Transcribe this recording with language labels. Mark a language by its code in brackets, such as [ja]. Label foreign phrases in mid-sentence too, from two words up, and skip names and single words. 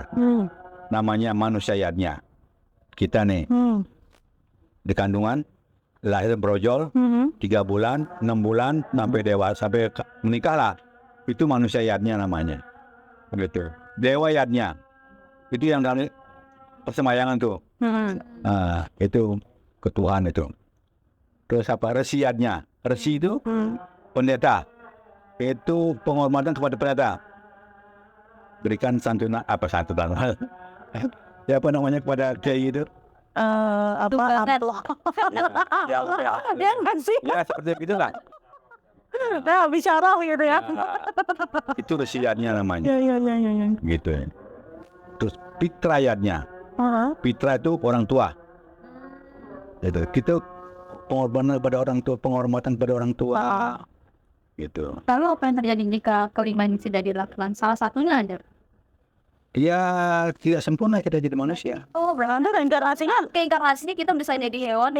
[id] Namanya manusia yadnya. Kita nih di kandungan, lahir brojol, 3 bulan, 6 bulan, sampai dewasa, sampai menikah lah. Itu manusia yadnya namanya. Begitu. Dewa yadnya. Itu yang dari persembahyangan tuh. Itu ke Tuhan itu. Terus apa? Resi yadnya. Resi itu pendeta. Itu penghormatan kepada pendeta. Berikan santunan ya apa namanya kepada kiai itu? Amplop. Ya kan sih? Ya seperti itulah. Nah, bicara gitu ya. Itu resiannya namanya. Ya. Gitu ya. Terus pitrayatnya. Pitra itu orang tua. Gitu. Kita penghormatan pada orang tua. Gitu. Lalu apa yang terjadi jika kelima ini tidak dilakukan? Salah satunya ada. Ya tidak sempurna kita jadi manusia. Oh, berarti keinkarnasinya kita bisa jadi hewan.